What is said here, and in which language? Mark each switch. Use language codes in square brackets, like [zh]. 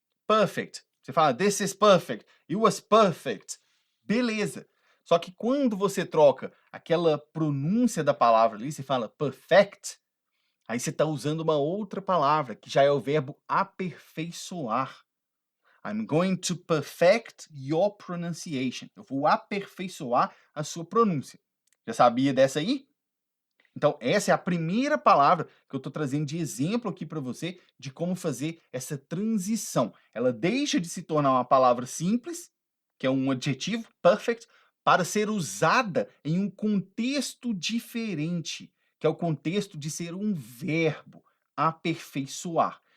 [en] Perfect. [pt] Você fala, [en] this is perfect. It was perfect. [pt] Beleza. Só que quando você troca aquela pronúncia da palavra ali, você fala perfect, aí você está usando uma outra palavra, que já é o verbo aperfeiçoar. [en] I'm going to perfect your pronunciation. [pt] Eu vou aperfeiçoar a sua pronúncia. Já sabia dessa aí? Então, essa é a primeira palavra que eu estou trazendo de exemplo aqui para você de como fazer essa transição. Ela deixa de se tornar uma palavra simples, que é um adjetivo, perfect, para ser usada em um contexto diferente, que é o contexto de ser um verbo, aperfeiçoar.